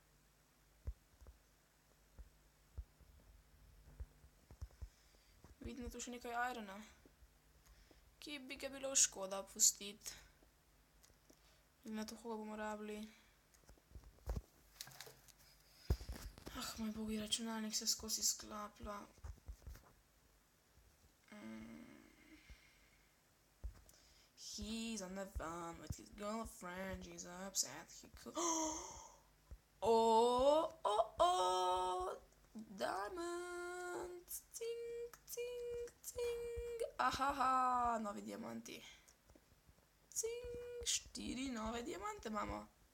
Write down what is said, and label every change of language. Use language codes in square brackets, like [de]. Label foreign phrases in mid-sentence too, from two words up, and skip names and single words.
[sl] Vidim, da tu še nekaj Irona, ki bi ga bilo škoda pustiti. In na to koga bomo rabili. Moj bogi, računalnik se skozi sklaplja. [en] He's on the phone with his girlfriend, she's upset, he could... [sl] Diamonds! Cing, cing, cing! Ahaha, novi diamanti. Cing, 4 nove diamante imamo.